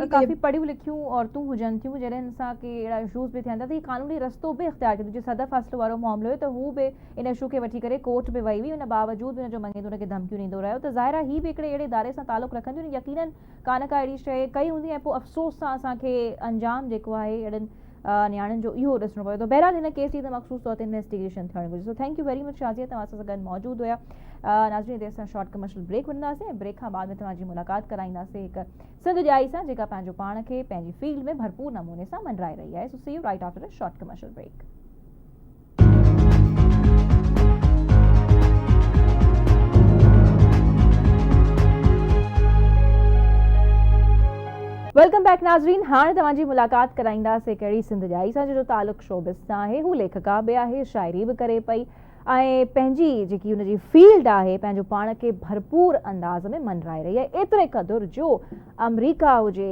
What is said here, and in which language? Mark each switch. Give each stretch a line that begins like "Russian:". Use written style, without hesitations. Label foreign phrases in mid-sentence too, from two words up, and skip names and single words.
Sindhi: काफ़ी पढ़ियूं लिखियूं औरतूं हुजनि थियूं जॾहिं असांखे अहिड़ा इशूज़ बि थियनि था त हीउ कानूनी रस्तो बि इख़्तियार कयो जीअं सदफ हासिल वारो मामिलो हुयो त हू बि इन इशू खे वठी करे कोर्ट में वई हुई उन बावजूद हुनजो मङेंदो हुनखे धमकियूं ॾींदो रहियो त ज़ाहिर आहे हीअ बि हिकिड़े अहिड़े इदारे सां तालुक़ु रखंदियूं यकीनन का न का अहिड़ी शइ कई हूंदी ऐं पोइ अफ़सोस सां असांखे अंजाम जेको आहे अहिड़नि नियाणियुनि जो इहो ॾिसणो पियो त बहरहाल हिन केस जी त मख़सूस तौर ते इन्वेस्टिगेशन थियणु घुरिजे सो
English: thank you very much
Sindhi: शाज़िया तव्हां सां गॾु मौजूदु हुया नाज़रीन देर सां
English: short commercial break
Sindhi: वठंदासीं ब्रेक खां बाद में तव्हांजी मुलाक़ात कराईंदासीं हिकु सिंध ॼाई सां जेका पंहिंजो पाण खे पंहिंजी फील्ड में भरपूर नमूने सां मंडराए रही आहे सो
English: see you right after a short commercial break welcome back
Sindhi: नाज़रीन हाणे तव्हांजी मुलाक़ात कराईंदासीं कहिड़ी सिंध ॼाई सां जो तालुक़ु शोबिस सां आहे हू लेखिका बि आहे शाइरी बि करे पई ऐं पंहिंजी जेकी हुनजी फील्ड आहे पंहिंजो पाण खे भरपूर अंदाज़ में मंडराए रही आहे एतिरे क़दुरु जो अमरीका हुजे